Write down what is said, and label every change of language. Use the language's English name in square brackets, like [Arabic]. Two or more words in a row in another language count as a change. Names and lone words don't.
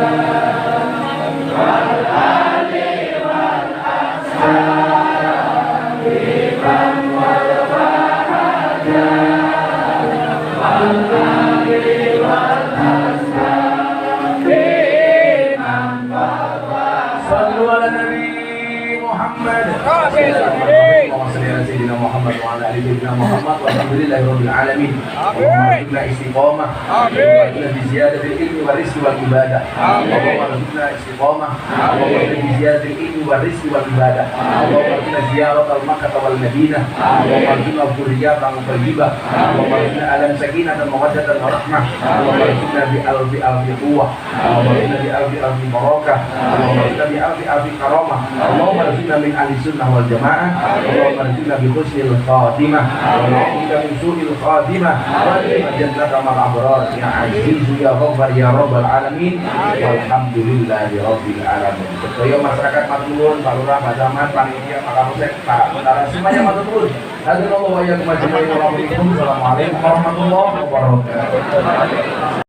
[Arabic] والآل والأصحاب ومن والاه. صلوا على النبي محمد. اللهم صل على سيدنا محمد وعلى آل سيدنا محمد والحمد لله رب العالمين. اللهم ارزقنا الاستقامة. اللهم ارزقنا بزيادة العلم والرزق والعبادة. اللهم ارزقنا الاستقامة. اللهم ارزقنا بزيادة العلم والرزق والعبادة. اللهم ارزقنا زيارة مكة والمدينة. اللهم ارزقنا ذرية طيبة. اللهم ارزقنا عائلة سكينة ومودة ورحمة. اللهم ارزقنا بألف ألف قوة. اللهم ارزقنا بألف ألف بركة. اللهم ارزقنا بألف ألف كرامة. اللهم ارزقنا من أهل السنة والجماعة. اللهم ارزقنا بحسن الخاتمة. ونعوذ من سوء الخاتمة. ومن جنة الأبرار يا عزيز يا غفار يا رب العالمين. والحمد لله رب العالمين. [Javanese] Sedaya masyarakat matur, Pak Lurah, Pak Camat, panitia, Pak Kapolsek, Pak Bendara semuanya matur nuwun. [Arabic] السلام عليكم ورحمة الله وبركاته.